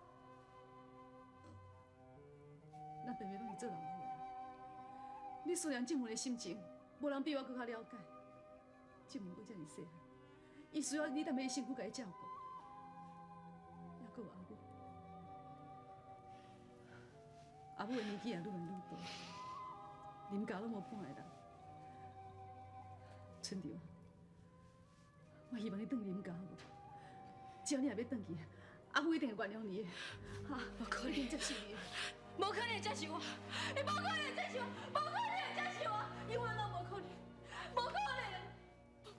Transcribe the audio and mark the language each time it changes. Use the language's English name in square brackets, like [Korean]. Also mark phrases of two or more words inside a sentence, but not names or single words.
[Min Nan Chinese] 咱平平拢是做人母的，你思念静文的心情，无人比我更较了解。静文阁遮尔细汉，伊需要你踮喺伊身躯甲伊照顾，还阁有阿母。阿母的年纪也愈来愈大。林家拢无半个人，春潮，我希望你转林家好无？只要你也要转去，阿母一定会原谅你的。哈，无可能一定接受你的，无可能接受我，你无可能接受我，无可能接受我，永远都无可能，无可能，